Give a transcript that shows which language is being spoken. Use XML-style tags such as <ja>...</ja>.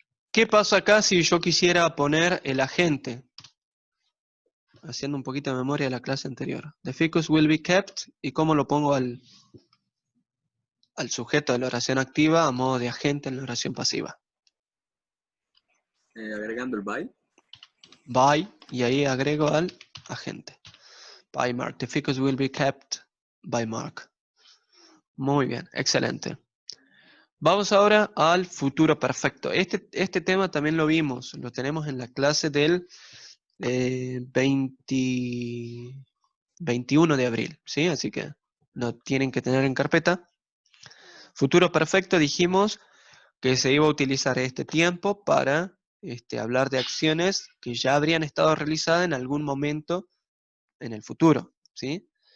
<es>¿Qué pasa acá si yo quisiera poner el agente? Haciendo un poquito de memoria de la clase anterior.</es> <en>The ficus will be kept.</en> <es>¿Y cómo lo pongo al sujeto de la oración activa a modo de agente en la oración pasiva? Agregando el by. By, y ahí agrego al agente.</es> <en>By Mark. The ficus will be kept by Mark.</en> <es>Muy bien, excelente. Vamos ahora al futuro perfecto. Este tema también lo vimos, lo tenemos en la clase del 21 de abril, ¿sí? Así que lo tienen que tener en carpeta. Futuro perfecto, dijimos que se iba a utilizar este tiempo para hablar de acciones que ya habrían estado realizadas en algún momento en el futuro, ¿sí?</es>